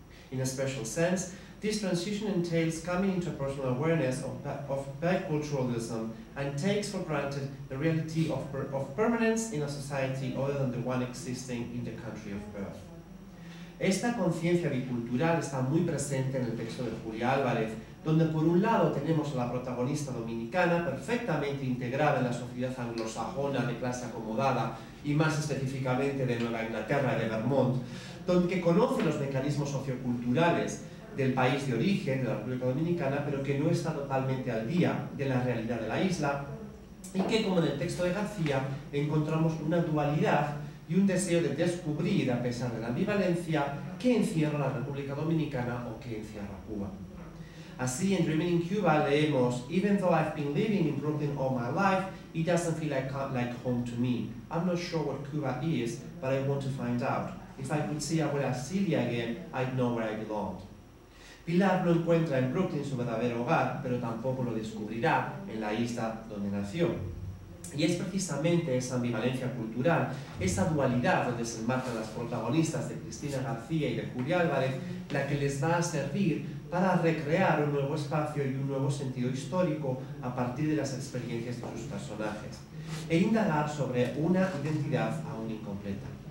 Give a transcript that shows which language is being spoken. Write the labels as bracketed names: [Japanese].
[English] In a special sense, this transition entails coming into personal awareness of biculturalism and takes for granted the reality of permanence in a society other than the one existing in the country of birth. [Spanish] Esta conciencia bicultural está muy presente en el texto de Julia Álvarez, donde por un lado tenemos a la protagonista dominicana perfectamente integrada en la sociedad anglosajona de clase acomodada y más específicamente de Nueva Inglaterra y de Vermont, donde conoce los mecanismos socioculturales del país de origen, de la República Dominicana, pero que no está totalmente al día de la realidad de la isla, y que, como en el texto de García, encontramos una dualidad y un deseo de descubrir, a pesar de la ambivalencia, qué encierra la República Dominicana o qué encierra Cuba. Así, en Dreaming in Cuba leemos, [English] "Even though I've been living in Brooklyn all my life, it doesn't feel like home to me. I'm not sure what Cuba is, but I want to find out. If I could see Abuela Celia again, I'd know where I belonged." [Spanish] Pilar no encuentra en Brooklyn su verdadero hogar, pero tampoco lo descubrirá en la isla donde nació. Y es precisamente esa ambivalencia cultural, esa dualidad donde se enmarcan las protagonistas de Cristina García y de Julia Álvarez, la que les va a servir para recrear un nuevo espacio y un nuevo sentido histórico a partir de las experiencias de sus personajes, e indagar sobre una identidad aún incompleta.